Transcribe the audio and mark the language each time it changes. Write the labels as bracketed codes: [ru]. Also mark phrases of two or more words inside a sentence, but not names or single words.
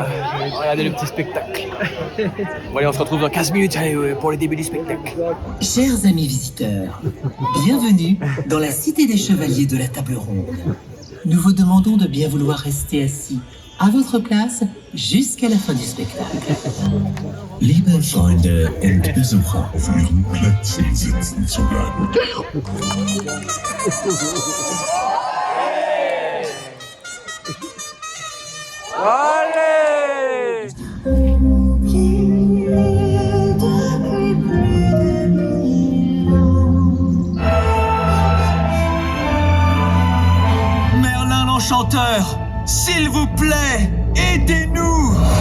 [fr] Regardez le petit spectacle. Bon, allez, on se retrouve dans 15 minutes allez, pour le début du spectacle. Chers amis visiteurs, bienvenue dans la cité des chevaliers de la table ronde. Nous vous demandons de bien vouloir rester assis à votre place jusqu'à la fin du spectacle. [de] Liebe Freunde und Besucher, auf ihren Plätzen sitzen zu bleiben. [fr] Allez! Merlin l'Enchanteur, s'il vous plaît, aidez-nous!